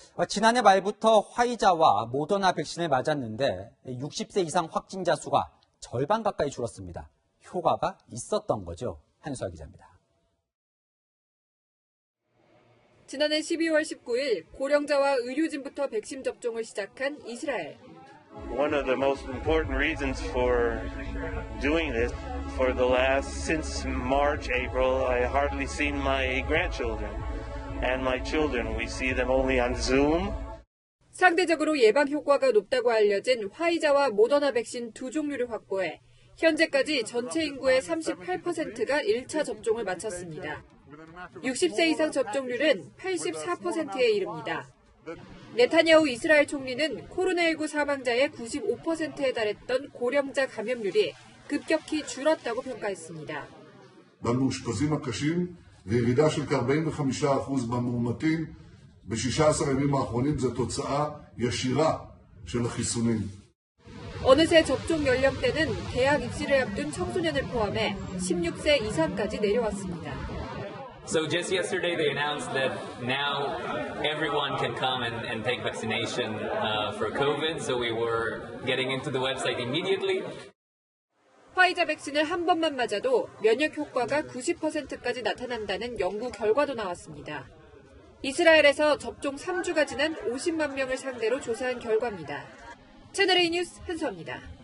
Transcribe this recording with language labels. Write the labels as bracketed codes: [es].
[ko] 지난해 말부터 화이자와 모더나 백신을 맞았는데 60세 이상 확진자 수가 절반 가까이 줄었습니다. 효과가 있었던 거죠. 한수아 기자입니다. 지난해 12월 19일 고령자와 의료진부터 백신 접종을 시작한 이스라엘. [en] One of the most important reasons for doing this, for the last, since March, April, I hardly seen my grandchildren and my children. We see them only on Zoom. [ko] 상대적으로 예방 효과가 높다고 알려진 화이자와 모더나 백신 두 종류를 확보해 현재까지 전체 인구의 38%가 1차 접종을 마쳤습니다. 60세 이상 접종률은 84%에 이릅니다. 네타냐후 이스라엘 총리는 코로나19 사망자의 95%에 달했던 고령자 감염률이 급격히 줄었다고 평가했습니다. [he] במאושפזים הקשים וירידה של כ-45% במאומתים ב-16 הימים האחרונים זו תוצאה ישירה של החיסונים. [ko] 어느새 접종 연령대는 대학 입시를 앞둔 청소년을 포함해 16세 이상까지 내려왔습니다. [en] So just yesterday they announced that now everyone can come and take vaccination for COVID. So we were getting into the website immediately. [ko] 화이자 백신을 한 번만 맞아도 면역 효과가 90%까지 나타난다는 연구 결과도 나왔습니다. 이스라엘에서 접종 3주가 지난 50만 명을 상대로 조사한 결과입니다. 채널A 뉴스 한수아입니다.